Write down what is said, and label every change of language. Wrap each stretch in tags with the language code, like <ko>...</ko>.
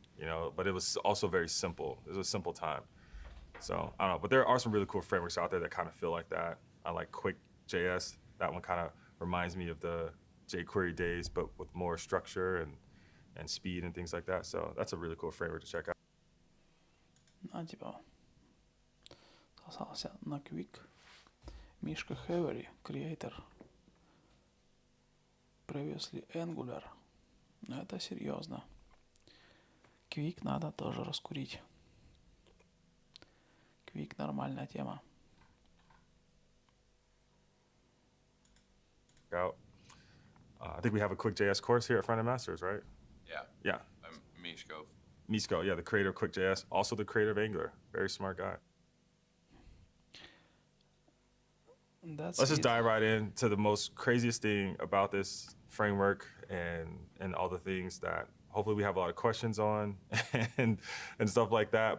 <en>You know, but it was also very simple. It was a simple time. So I don't know, but there are some really cool frameworks out there that kind of feel like that. I like Quick.js. That one kind of reminds me of the jQuery days, but with more structure and speed and things like that. So that's a really cool framework to check out.</en> <ru>Типа, спасался на Quick.</ru> <en>Мишка Hevery, creator. Previously Angular.</en> <ru>Но это серьезно. Quick надо тоже раскурить. Quick нормальная тема.</ru> <en>Out. I think we have a Quick.js course here at Frontend Masters, right? Yeah. Yeah. I'm Mishko. Misko, yeah, the creator of Quick.js, also the creator of Angular. Very smart guy. Let's just dive right into the most craziest thing about this framework and all the things that hopefully we have a lot of questions on and stuff like that.</en>